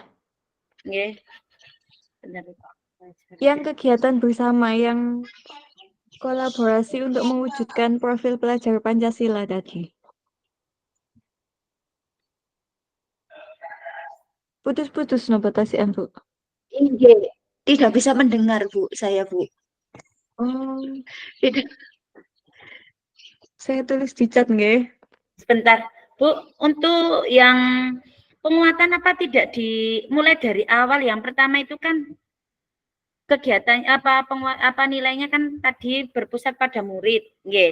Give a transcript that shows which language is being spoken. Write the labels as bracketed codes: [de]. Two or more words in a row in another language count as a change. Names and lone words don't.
[id] nggih. Bentar. yang kegiatan bersama yang kolaborasi untuk mewujudkan profil pelajar Pancasila tadi. Putus-putus napa tasian Bu? [jv] Inggih. [id] Tidak bisa mendengar, Bu, saya, Bu. Oh, Tidak. saya tulis di chat nggih. Sebentar, Bu. Untuk yang penguatan apa tidak dimulai dari awal? Yang pertama itu kan kegiatan apa nilainya kan tadi berpusat pada murid, [jv] nggih.